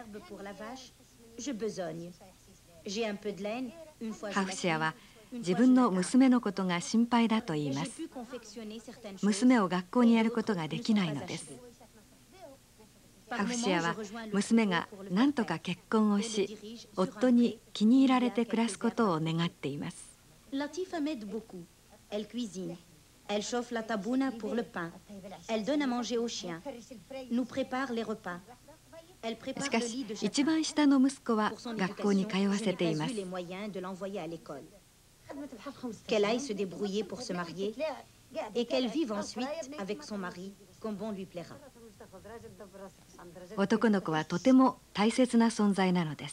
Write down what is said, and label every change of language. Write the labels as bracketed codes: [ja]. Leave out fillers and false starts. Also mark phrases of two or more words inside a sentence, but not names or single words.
[ja] ハフシアは自分の娘のことが心配だと言います。娘を学校にやることができないのです。ハフシアは娘が何とか結婚をし、夫に気に入られて暮らすことを願っています。 [fr] Elle chauffe la tabouna pour le pain. Elle donne à manger aux chiens. Nous prépare les repas. Elle prépare le lit de chacun. [ja] 一番下の息子は学校に通わせています。 [fr] Je n'ai pas eu les moyens de l'envoyer à l'école. Qu'elle aille se débrouiller pour se marier et qu'elle vive ensuite avec son mari comme bon lui plaira. [ja] 男の子はとても大切な存在なのです。